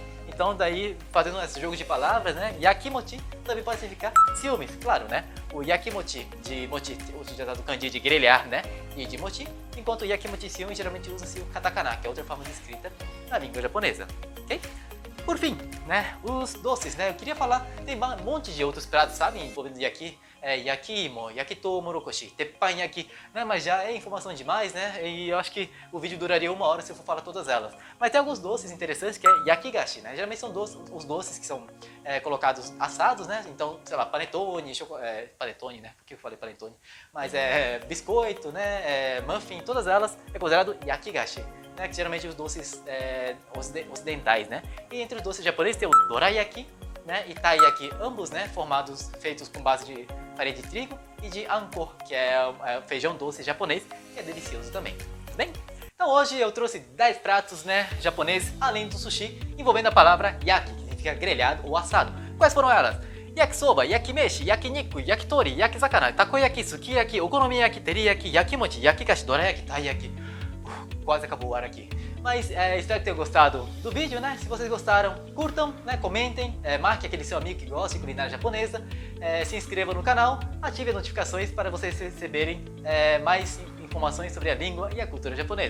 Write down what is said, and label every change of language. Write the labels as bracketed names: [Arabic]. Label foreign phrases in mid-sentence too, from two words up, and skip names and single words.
[Portuguese] Então daí, fazendo esse jogo de palavras, né? Yakimochi também pode significar ciúmes, claro, né? O yakimochi de mochi, utilizado do kanji de grelhar, né? E de mochi, enquanto o yakimochi ciúmes geralmente usa-se o katakana, que é outra forma de escrita na língua japonesa, ok? Por fim, né? Os doces, né? Eu queria falar, tem um monte de outros pratos, sabe? Envolvendo yaki, yakimo, yakito, morokoshi, teppanyaki, né? Mas já é informação demais, né? E eu acho que o vídeo duraria 1 hora se eu for falar todas elas. Mas tem alguns doces interessantes que é yakigashi, né? Geralmente são os doces que são colocados assados, né? Então, sei lá, panetone, panetone, né? Por que eu falei panetone? Mas biscoito, né? Muffin, todas elas é considerado yakigashi. Né, que geralmente os doces ocidentais, né? E entre os doces japoneses tem o dorayaki, né, e taiyaki, ambos, né, feitos com base de farinha de trigo e de anko, que é feijão doce japonês, que é delicioso também. Tudo bem? Então hoje eu trouxe 10 pratos, né, japoneses, além do sushi, envolvendo a palavra yaki, que significa grelhado ou assado. Quais foram elas? Yakisoba, yakimeshi, yakiniku, yakitori, yakizakana, takoyaki, sukiyaki, okonomiyaki, teriyaki, yakimochi, yakikashi, dorayaki, taiyaki. Quase acabou o ar aqui. Mas espero que tenham gostado do vídeo, né? Se vocês gostaram, curtam, né? Comentem, marque aquele seu amigo que gosta de culinária japonesa, se inscreva no canal, ative as notificações para vocês receberem mais informações sobre a língua e a cultura japonesa.